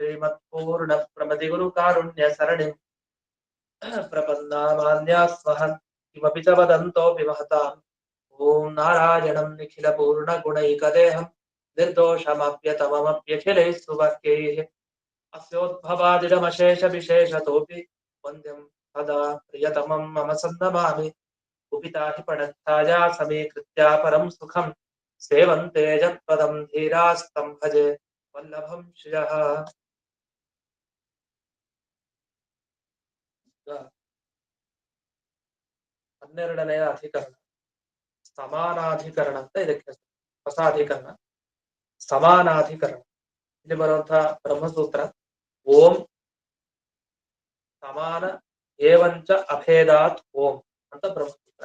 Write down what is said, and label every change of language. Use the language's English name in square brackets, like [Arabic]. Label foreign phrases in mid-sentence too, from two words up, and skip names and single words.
[Sanskrit] श्रीमत्पूर्णप्रमतिगुरुकारुण्यसरणिं प्रपन्नामान्यास्मः किमपि च वदन्तोऽपि महताम् ॐ नारायणं निखिलपूर्णगुणैकदेहं निर्दोषमप्यतममप्यखिलैः सुवाक्यैः अस्योद्भवादिडमशेषविशेषतोऽपि वन्द्यं सदा प्रियतमं मम सन्नमामि कुपिताहिपणच्छाया समीकृत्या परं सुखं सेवन्ते जत्पदं धीरास्तं भजे वल्लभं श्रियः। [Kannada] 12ನೇ ಅಧಿಕರಣ ಸಮಾನಾಧಿಕರಣ ಅಂತ ಇದಕ್ಕೆ ಹೆಸರು. ಹೊಸ ಅಧಿಕರಣ ಸಮಾನಾಧಿಕರಣ. ಇಲ್ಲಿ ಬರುವಂತಹ ಬ್ರಹ್ಮಸೂತ್ರ [Sanskrit] ಓಂ ಸಮಾನ ಏವಂಚ ಅಭೇದಾತ್ ಓಂ [Kannada] ಅಂತ ಬ್ರಹ್ಮಸೂತ್ರ.